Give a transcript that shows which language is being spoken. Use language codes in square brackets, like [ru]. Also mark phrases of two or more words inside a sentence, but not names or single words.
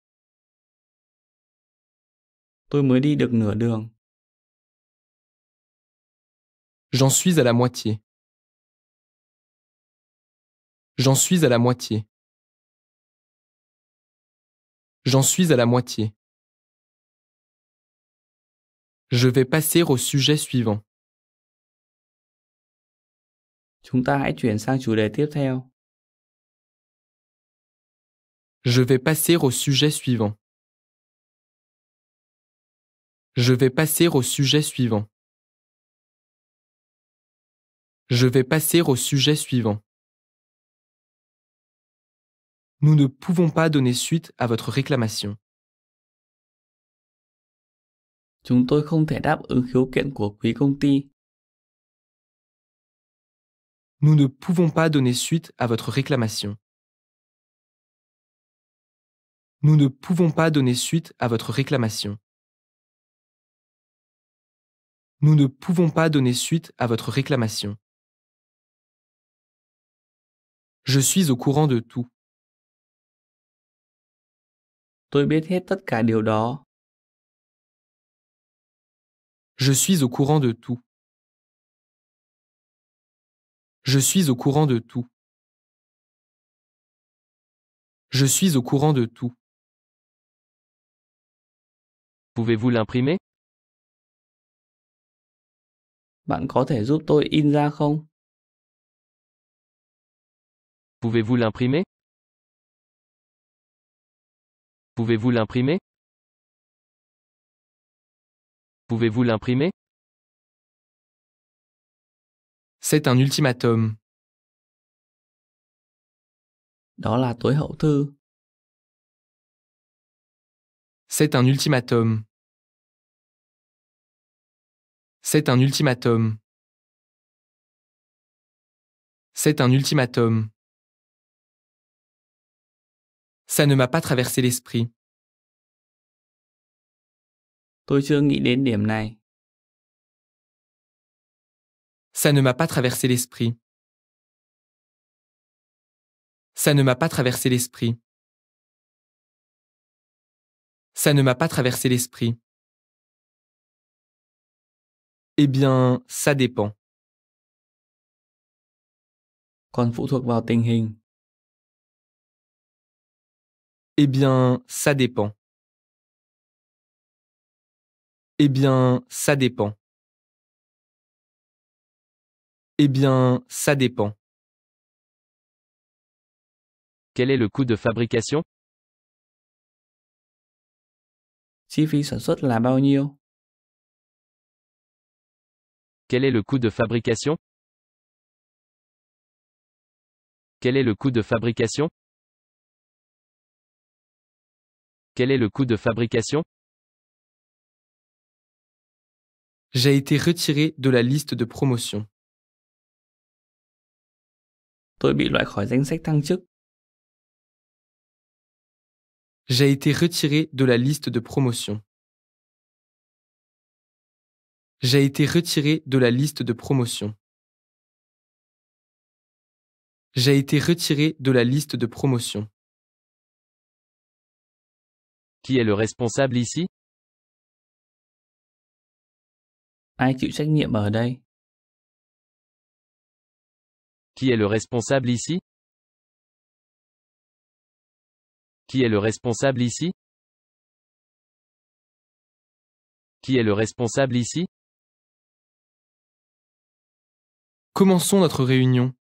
[vi] Tôi mới đi được nửa đường. [fr] J'en suis à la moitié. J'en suis à la moitié. J'en suis à la moitié. Je vais passer au sujet suivant. [vi] Chúng ta hãy chuyển sang chủ đề tiếp theo. [fr] Je vais passer au sujet suivant. Je vais passer au sujet suivant. Je vais passer au sujet suivant. Nous ne pouvons pas donner suite à votre réclamation. [vi] Chúng tôi không thể đáp ứng khiếu kiện của quý công ty. [fr] Nous ne pouvons pas donner suite à votre réclamation. Nous ne pouvons pas donner suite à votre réclamation. Nous ne pouvons pas donner suite à votre réclamation. Je suis au courant de tout. [vi] Tôi biết hết tất cả điều đó. [fr] Je suis au courant de tout. Je suis au courant de tout. Je suis au courant de tout. Pouvez-vous l'imprimer? [vi] Bạn có thể giúp tôi in ra không? [fr] Pouvez-vous l'imprimer? Pouvez-vous l'imprimer? Pouvez-vous l'imprimer? C'est un ultimatum. [vi] Đó là tối hậu thư. [fr] C'est un ultimatum. C'est un ultimatum. C'est un ultimatum. Ça ne m'a pas traversé l'esprit. [vi] Tôi chưa nghĩ đến điểm này. [fr] Ça ne m'a pas traversé l'esprit. Ça ne m'a pas traversé l'esprit. Ça ne m'a pas traversé l'esprit. Eh bien, ça dépend. [vi] Còn phụ thuộc vào tình hình. [fr] Eh bien, ça dépend. Eh bien, ça dépend. Eh bien, ça dépend. Quel est le coût de fabrication? [vi] Chi phí sản xuất là bao nhiêu? [fr] Quel est le coût de fabrication? Quel est le coût de fabrication? Quel est le coût de fabrication? J'ai été retiré de la liste de promotion. [vi] Tôi bị loại khỏi danh sách thăng chức. [fr] J'ai été retiré de la liste de promotion. J'ai été retiré de la liste de promotion. J'ai été retiré de la liste de promotion. Qui est le responsable ici? [vi] Ai chịu trách nhiệm ở đây? [fr] Qui est le responsable ici? Qui est le responsable ici? Qui est le responsable ici? Commençons notre réunion.